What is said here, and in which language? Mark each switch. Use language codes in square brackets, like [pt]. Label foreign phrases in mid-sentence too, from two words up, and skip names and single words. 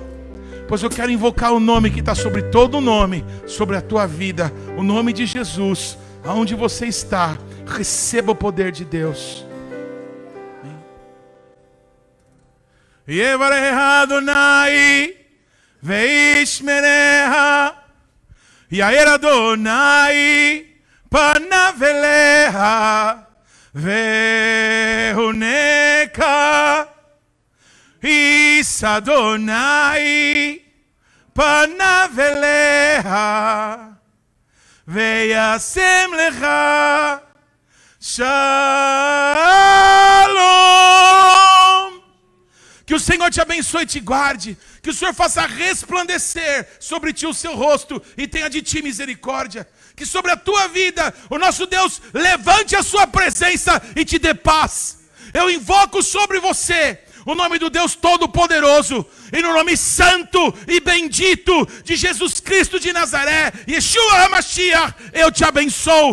[pt] Pois eu quero invocar o nome que está sobre todo o nome, sobre a tua vida, o nome de Jesus. Aonde você está, receba o poder de Deus. [he] יברכך אדני וישמרך, יאר אדני פניו אליך ויחנך, ישא אדני פניו אליך וישם לך שלום. [pt] Que o Senhor te abençoe e te guarde. Que o Senhor faça resplandecer sobre ti o seu rosto e tenha de ti misericórdia. Que sobre a tua vida o nosso Deus levante a sua presença e te dê paz. Eu invoco sobre você o nome do Deus Todo-Poderoso, e no nome santo e bendito de Jesus Cristo de Nazaré, Yeshua HaMashiach, eu te abençoo.